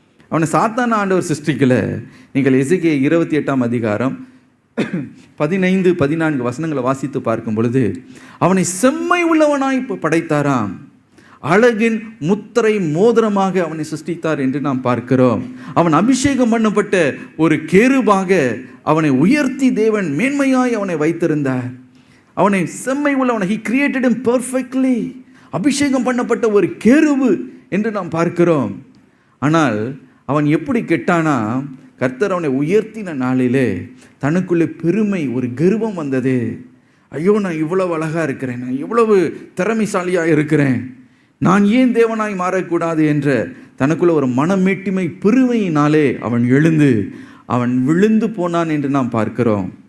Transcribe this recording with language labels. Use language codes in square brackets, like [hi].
[ta] அவனை சாத்தான ஆண்டவர் சிருஷ்டிக்கலை. நீங்கள் எசேக்கியேல் 28ஆம் அதிகாரம் 15-14 வசனங்களை வாசித்து பார்க்கும் பொழுது, அவனை செம்மை உள்ளவனாய் படைத்தாராம், அழகின் முத்திரை மோதிரமாக அவனை சிருஷ்டித்தார் என்று நாம் பார்க்கிறோம். அவன் அபிஷேகம் பண்ணப்பட்ட ஒரு கேருபாக அவனை உயர்த்தி தேவன் மேன்மையாய் அவனை வைத்திருந்தார். அவனை செம்மை உள்ளவனை [en] he created him perfectly. [ta] அபிஷேகம் பண்ணப்பட்ட ஒரு கேருபு என்று நாம் பார்க்கிறோம். ஆனால் அவன் எப்படி கெட்டானா, கர்த்தர் அவனை உயர்த்தின நாளிலே தனக்குள்ளே பெருமை, ஒரு கர்வம் வந்தது. ஐயோ, நான் இவ்வளவு அழகா இருக்கிறேன், நான் இவ்வளவு திறமைசாலியாக இருக்கிறேன், நான் ஏன் தேவனாய் மாறக்கூடாது என்ற தனக்குள்ள ஒரு மனமேட்டிமை, பெருமையினாலே அவன் எழுந்து அவன் விழுந்து போனான் என்று நாம் பார்க்கிறோம்.